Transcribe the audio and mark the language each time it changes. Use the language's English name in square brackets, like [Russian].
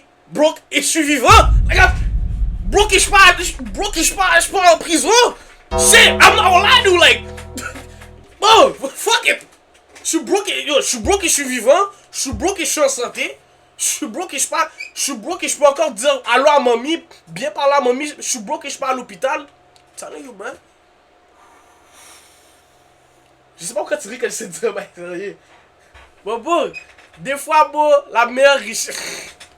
[French] Broke et je suis vivant. Broke et je pars en prison. [English] Shit, I'm not gonna lie to you, like. Bon, fuck it. [French] Je suis broke et je suis vivant. Je suis broke et je suis en santé. Je suis broke et je peux encore dire allô à mamie, bien parler à mamie. Je suis broke et je pars à l'hôpital. [English] Telling you, man. [French] Je sais pas pourquoi tu ris quand je sais dire, mais sérieux. Bon, des fois, la meilleure richesse.